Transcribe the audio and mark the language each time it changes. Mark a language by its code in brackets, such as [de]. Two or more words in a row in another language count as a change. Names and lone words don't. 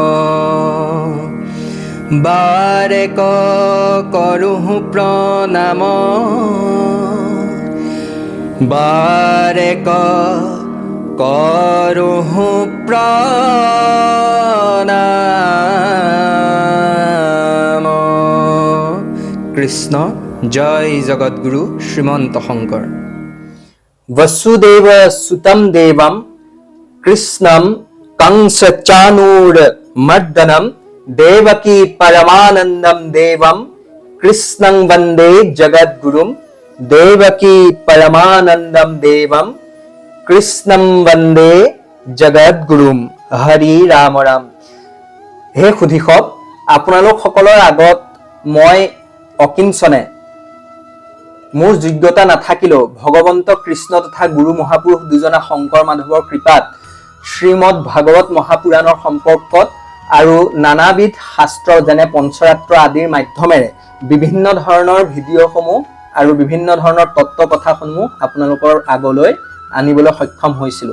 [as] বাৰেক কৰোঁ প্ৰণাম বাৰেক কৰোঁ প্ৰণাম। কৃষ্ণ জয় জগদ্গুৰু শ্ৰীমন্ত শংকৰ। [sa] वसुदेव सुतं देवं कृष्णं कंस चाणूर मर्दनं देवकी परमानंदं देवं कृष्णं वंदे जगद्गुरुं देवकी परमानंदं देवं कृष्णं वंदे जगद्गुरुं। [as] हरि राम राम। হে সুধীসকল আপোনালোক সকলৰ আগত মই অকিঞ্চনে মোৰ যোগ্যতা নাথাকিলেও ভগৱন্ত কৃষ্ণ তথা গুৰু মহাপুৰুষ দুজনা শংকৰ মাধৱৰ কৃপাত শ্ৰীমদ ভাগৱত মহাপুৰাণৰ সম্পৰ্কত আৰু নানাবিধ শাস্ত্ৰ যেনে পঞ্চৰাত্ৰ আদিৰ মাধ্যমেৰে বিভিন্ন ধৰণৰ ভিডিঅ'সমূহ আৰু বিভিন্ন ধৰণৰ তত্ত্ব কথাসমূহ আপোনালোকৰ আগলৈ আনিবলৈ সক্ষম হৈছিলোঁ।